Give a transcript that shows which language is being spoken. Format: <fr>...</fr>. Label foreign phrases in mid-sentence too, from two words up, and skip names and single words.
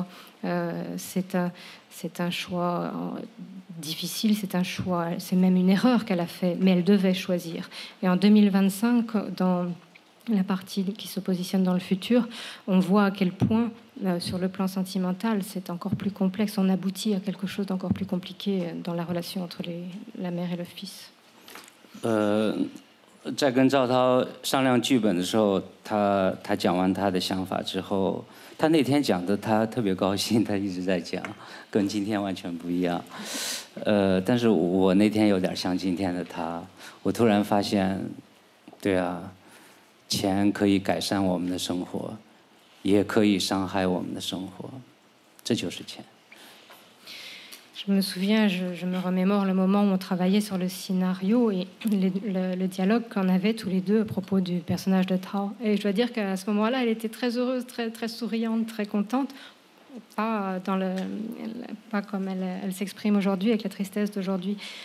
<fr>C'est un choix difficile, c'est même une erreur qu'elle a fait, mais elle devait choisir. Et en 2025, dans la partie qui se positionne dans le futur, on voit à quel point sur le plan sentimental, c'est encore plus complexe. On aboutit à quelque chose d'encore plus compliqué dans la relation entre la mère et le fils.</fr> <zh>在跟赵涛商量剧本的时候，他讲完他的想法之后，他那天讲的他特别高兴，他一直在讲，跟今天完全不一样。但是我那天有点像今天的他，我突然发现，对啊，钱可以改善我们的生活，也可以伤害我们的生活，这就是钱。</zh> <fr>Je me souviens, je me remémore le moment où on travaillait sur le scénario et le dialogue qu'on avait tous les deux à propos du personnage de Tao. Et je dois dire qu'à ce moment-là, elle était très heureuse, très, très souriante, très contente. Pas comme elle s'exprime aujourd'hui, avec la tristesse d'aujourd'hui.</fr>